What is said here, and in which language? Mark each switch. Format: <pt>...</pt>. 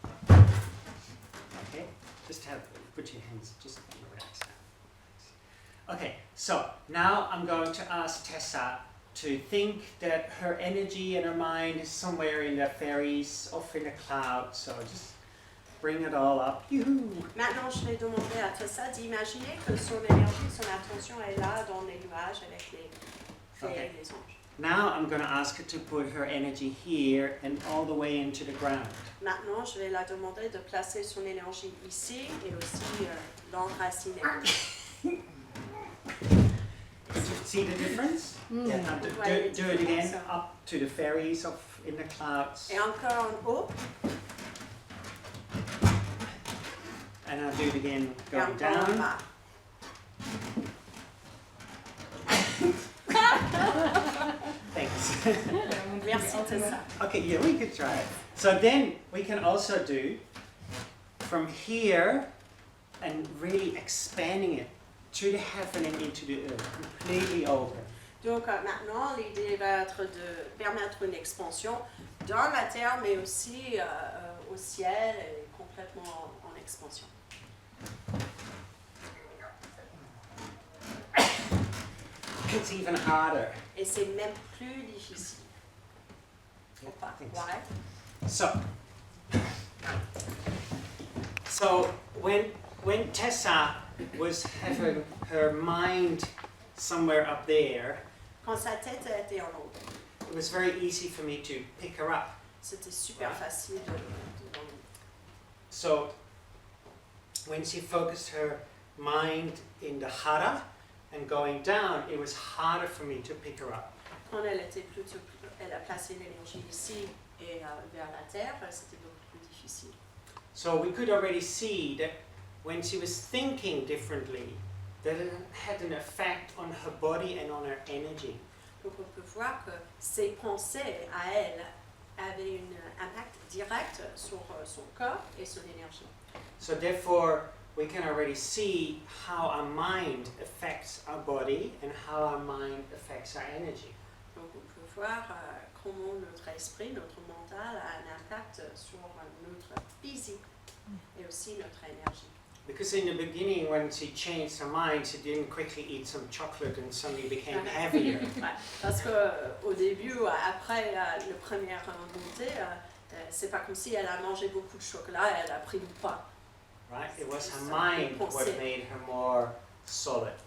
<en>Okay. Just put your hands just relax now. Okay. So now I'm going to ask Tessa to think that her energy and her mind is somewhere in the fairies, off in the clouds. So just bring it all up. Yoo-hoo.</en> <fr>Maintenant, je vais demander à Tessa d'imaginer que son énergie, son attention est là dans les nuages avec les fées</fr> <en>Okay.</en> <fr>et les anges.</fr> <en>Now I'm going to ask her to put her energy here and all the way into the ground.</en> <fr>Maintenant, je vais la demander de placer son énergie ici et aussi l'enraciner.</fr> <en>See the difference? Yeah. Now do it again, up to the fairies, off in the clouds.</en> <fr>Et encore en haut,</fr> <en>And I'll do it again,</en> <fr>et</fr> <en>going</en> <fr>encore en</fr> <en>down.</en> <fr>bas.</fr> <en>Thanks.</en> <fr>Merci Tessa.</fr> <en>Okay, yeah, we could try it. So then we can also do from here and really expanding it to the heaven and into the earth, completely open.</en> <fr>Donc maintenant, l'idée va être de permettre une expansion dans la terre, mais aussi au ciel et complètement en expansion.</fr> <en>It's even harder.</en> <fr>Et c'est même plus difficile.</fr> <en>Yeah,</en> <fr>Pas.</fr> <en>thanks.</en> <fr>Ouais.</fr> <en>So when Tessa was having her mind somewhere up there,</en> <fr>Quand sa tête était en haut,</fr> <en>it was very easy for me to pick her up.</en> <fr>c'était super facile de</fr> <en>So when she focused her mind in the hara and going down, it was harder for me to pick her up.</en> <fr>Quand elle a placé l'énergie ici et vers la terre, c'était beaucoup plus difficile.</fr> <en>So we could already see that when she was thinking differently, that it had an effect on her body and on her energy.</en> <fr>Donc on peut voir que ses pensées à elle avaient un impact direct sur son corps et son énergie.</fr> <en>So therefore, we can already see how our mind affects our body and how our mind affects our energy.</en> <fr>Donc on peut voir comment notre esprit, notre mental a un impact sur notre physique et aussi notre énergie.</fr> <en>Because in the beginning, when she changed her mind, she didn't quickly eat some chocolate and suddenly became heavier.</en> <fr>Ouais, parce qu'au début, après le premier montée, c'est pas comme si elle a mangé beaucoup de chocolat et elle a pris du poids.</fr> <en>Right? It was her mind what made her more solid.</en>